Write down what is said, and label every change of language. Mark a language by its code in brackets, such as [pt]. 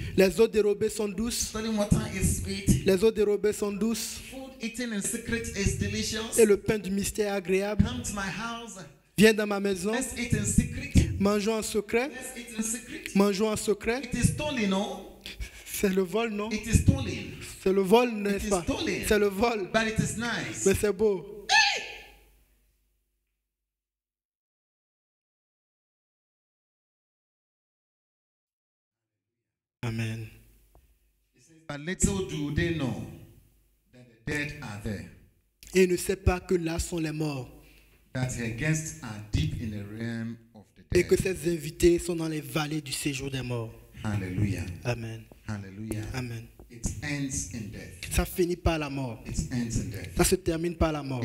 [fr] Les eaux dérobées sont douces. [en] Stolen water is sweet. [fr] Les eaux dérobées sont douces. [en] Food eaten in secret is delicious. [fr] Et le pain du mystère est agréable. [en] Come to my house. [fr] Viens dans ma maison. [en] Let's eat in secret. [fr] Mangeons en secret. [en] Let's eat in secret. [fr] Mangeons en secret. [en] It is stolen, no? [fr] C'est le vol, non? [en] It is stolen. [fr] C'est le vol, [en] It [fr] n'est-ce [en] is [fr] pas? [en] stolen. [fr] C'est le vol. [en] But it is nice. [fr] Mais c'est beau. [en] Amen. But little do they know that the dead are there, [fr] Et il ne sait pas que là sont les morts. [en] that her guests are deep in the realm of the [fr] Et que [en] dead. [fr] ses invités sont dans les vallées du séjour des morts. [en] Hallelujah. Amen. Hallelujah. Amen. It ends in death. [fr] Ça finit par la mort. [en] It ends in death. [fr] Ça se termine par la mort.